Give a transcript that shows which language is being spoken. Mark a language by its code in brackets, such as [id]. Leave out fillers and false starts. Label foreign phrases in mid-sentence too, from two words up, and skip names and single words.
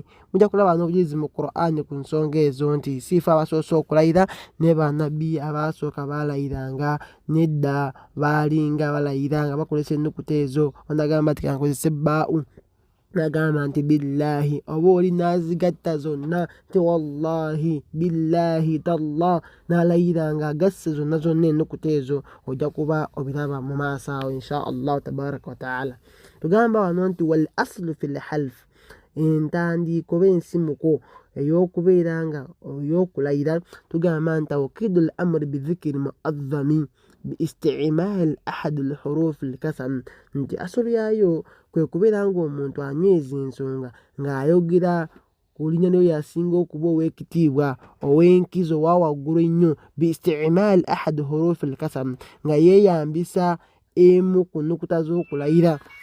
[lg] Mujja kulaba n'obujulizi mu Qur'an ku nsonga ezo nti siifa abasoose okulayira ne bannabbi abasooka baalayiranga nedda baalinga balayira nga bakozesa ennukuta ezo, n'agamba nti akozese baau, n'agamba nti billahi, oba oli n'azigatta zonna nti [ar] والله بالله تالله, [lg] n'alayira nga agasse zonna ennukuta ezo, ojja kuba obiraba mu maaso awo [ar] إن شاء الله تبارك وتعالى. [lg] Tugamba wano nti [ar] والأصل في الحلف, [lg] entandiiko oba ensimuko ey'okubeera nga ey'okulayira, [ar] tugamba nti توكيد الأمر بذكر معظم باستعمال أحد الحروف القسم, [lg] nti asulu yaayo kwe kubeera ng'omuntu anyweza ensonga ng'ayogera ku linnya lyo yasinga okuba ow'ekitiibwa, ow'enkizo, owa waggulu ennyo, [ar] باستعمال أحد حروف القسم, [lg] nga yeeyambisa emu ku nnukuta z'okulayira.